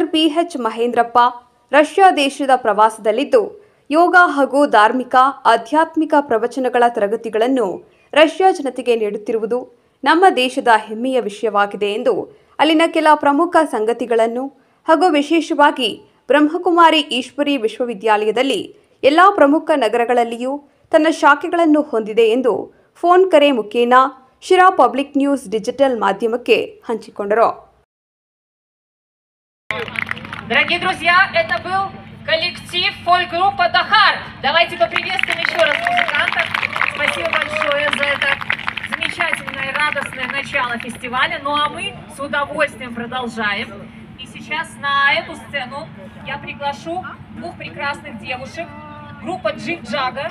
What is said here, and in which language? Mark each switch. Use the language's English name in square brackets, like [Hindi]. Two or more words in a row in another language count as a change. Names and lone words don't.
[Kannada] ಪಿಎಚ್ ಮಹೇಂದ್ರಪ್ಪ ರಷ್ಯಾ ದೇಶದ ಪ್ರವಾಸದಲ್ಲಿದ್ದು, ಯೋಗ ಹಾಗೂ ಧಾರ್ಮಿಕ, ಆಧ್ಯಾತ್ಮಿಕ ಪ್ರವಚನಗಳ ತರಗತಿಗಳನ್ನು ರಷ್ಯಾ ಜನತೆಗೆ ನೀಡುತ್ತಿರುವುದು ನಮ್ಮ ದೇಶದ ಹೆಮ್ಮೆಯ ವಿಷಯವಾಗಿದೆ ಎಂದು ಅಲ್ಲಿನ ಕೆಲ ಪ್ರಮುಖ ಸಂಗತಿಗಳನ್ನು ಹಾಗೂ ವಿಶೇಷವಾಗಿ ಬ್ರಹ್ಮಕುಮಾರಿ ಈಶ್ವರಿ ವಿಶ್ವವಿದ್ಯಾಲಯದಲ್ಲಿ ಎಲ್ಲ ಪ್ರಮುಖ ನಗರಗಳಲ್ಲಿಯೂ ತನ್ನ ಶಾಖೆಗಳನ್ನು ಹೊಂದಿದೆ ಎಂದು ಫೋನ್ ಕರೆ ಮುಖೇನ ಶಿರಾ ಪಬ್ಲಿಕ್ ನ್ಯೂಸ್ ಡಿಜಿಟಲ್ ಮಾಧ್ಯಮಕ್ಕೆ ಹಂಚಿಕೊಂಡರು. [Russian] Дорогие друзья, это был коллектив фольк-группа «Дахар». Давайте поприветствуем еще раз музыкантов. Спасибо большое за это замечательное и радостное начало фестиваля. Ну а мы с удовольствием продолжаем. И сейчас на эту сцену я приглашу 2 прекрасных девушек, группа Джиг Джаггер.